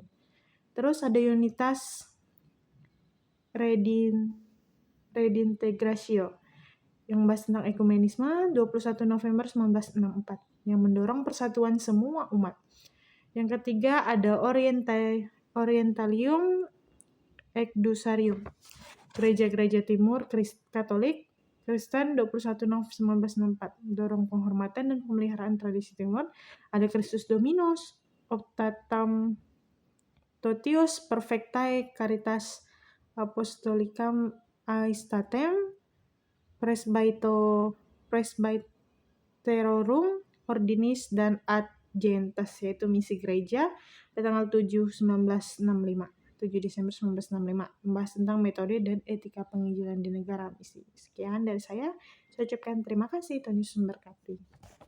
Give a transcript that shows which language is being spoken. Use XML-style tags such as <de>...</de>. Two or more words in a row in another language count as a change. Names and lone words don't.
<id>Terus ada Unitas Redintegratio, yang membahas tentang ekumenisme, 21 November 1964, yang mendorong persatuan semua umat. Yang ketiga ada Orientalium Ecdusarium, Gereja-gereja Timur Katolik Kristen, 21 November 1964, mendorong penghormatan dan pemeliharaan tradisi Timur. Ada Christus Dominus, Optatam Totius Perfectae Caritas Apostolicam Aestatem, Presbyterorum Ordinis, dan Ad Gentes, yaitu misi gereja pada tanggal 7 Desember 1965, membahas tentang metode dan etika penginjilan di negara misi. Sekian dari saya ucapkan terima kasih, Tuhan Yesus memberkati.</id>